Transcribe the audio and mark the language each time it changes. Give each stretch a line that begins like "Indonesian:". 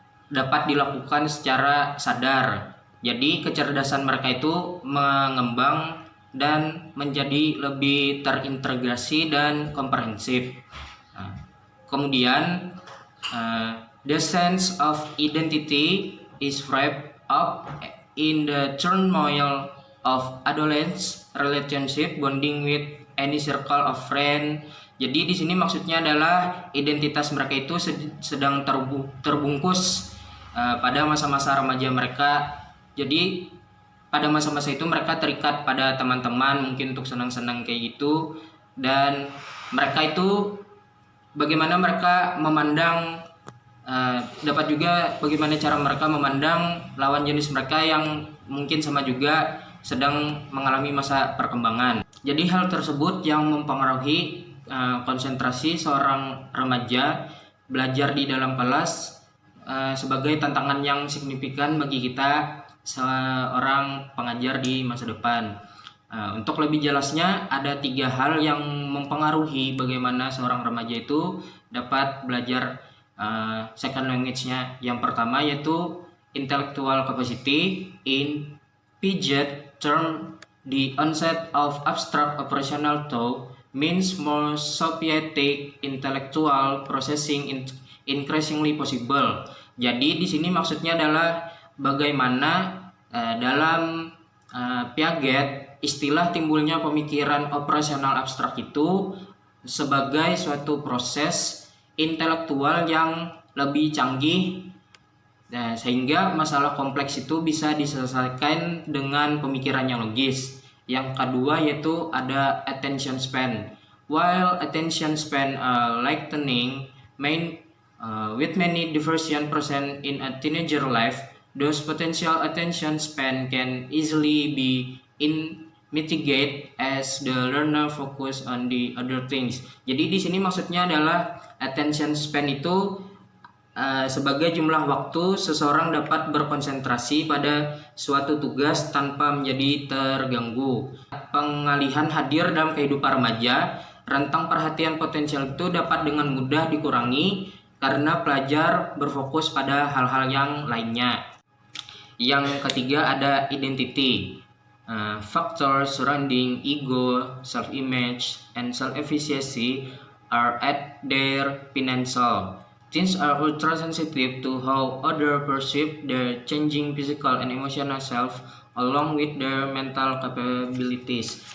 Indonesian: dapat dilakukan secara sadar. Jadi kecerdasan mereka itu mengembang dan menjadi lebih terintegrasi dan komprehensif. Nah, kemudian
English: the sense of identity is wrapped up in the turmoil of adolescence relationship bonding with any circle of friend.
Indonesian: Jadi di sini maksudnya adalah identitas mereka itu sedang terbungkus pada masa-masa remaja mereka. Jadi pada masa-masa itu mereka terikat pada teman-teman mungkin untuk senang-senang kayak gitu, dan mereka itu bagaimana mereka memandang dapat juga bagaimana cara mereka memandang lawan jenis mereka yang mungkin sama juga sedang mengalami masa perkembangan. Jadi hal tersebut yang mempengaruhi konsentrasi seorang remaja belajar di dalam kelas sebagai tantangan yang signifikan bagi kita seorang pengajar di masa depan. Untuk lebih jelasnya ada 3 hal yang mempengaruhi bagaimana seorang remaja itu dapat belajar second language-nya. Yang pertama yaitu intellectual capacity.
English: In Piaget term, the onset of abstract operational thought means more sophisticated intellectual processing increasingly possible.
Indonesian: Jadi di sini maksudnya adalah bagaimana dalam Piaget istilah timbulnya pemikiran operasional abstrak itu sebagai suatu proses intelektual yang lebih canggih, sehingga masalah kompleks itu bisa diselesaikan dengan pemikiran yang logis. Yang kedua yaitu ada attention span.
English: While attention span lightening with many diversion present in a teenager life, those potential attention span can easily be mitigated as the learner focus on the other things.
Indonesian: Jadi di sini maksudnya adalah attention span itu sebagai jumlah waktu seseorang dapat berkonsentrasi pada suatu tugas tanpa menjadi terganggu. Pengalihan hadir dalam kehidupan remaja, rentang perhatian potensial itu dapat dengan mudah dikurangi karena pelajar berfokus pada hal-hal yang lainnya. Yang ketiga ada identity.
English: Factors surrounding ego, self-image, and self-efficacy are at their pinnacle. Teens are ultra sensitive to how others perceive their changing physical and emotional self along with their mental capabilities.